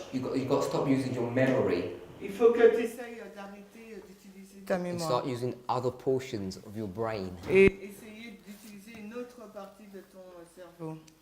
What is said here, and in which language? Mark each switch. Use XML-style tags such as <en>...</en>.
<en>You've got to stop using your memory</en> <fr>Il faut que tu essayes d'arrêter d'utiliser ta</fr> <en>and</en> <fr>mémoire</fr> <en>start using other portions of your brain.</en> <fr>et essayer d'utiliser une autre partie de ton cerveau.</fr>